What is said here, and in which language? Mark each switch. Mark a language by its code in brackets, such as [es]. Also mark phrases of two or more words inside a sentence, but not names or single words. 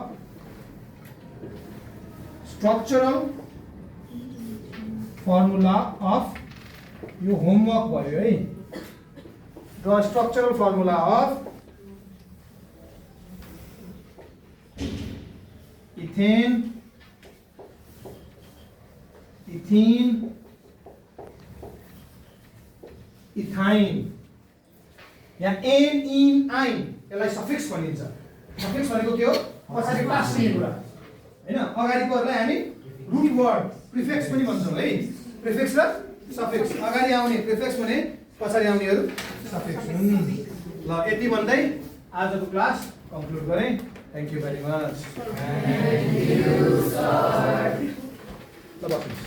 [en] structural formula of [ne] यो होमवर्क भयो है [en] draw structural formula of ethane ethene ethyne या [ne] एन इन आइन यसलाई सफिक्स भनिन्छ सफिक्स भनेको के हो पछाडी टास्ने कुरा हैन अगाडिकोहरुलाई हामी [en] root word [ne] प्रिफिक्स पनि भन्छौं है प्रिफिक्स र सफिक्स अगाडि आउने प्रिफिक्स भने पछाडी आउनेहरु सफिक्स ल यति भन्दै आजको [en] class conclude [ne] गरे [en] thank you very much thank you sir [ne] ल बस्नुस्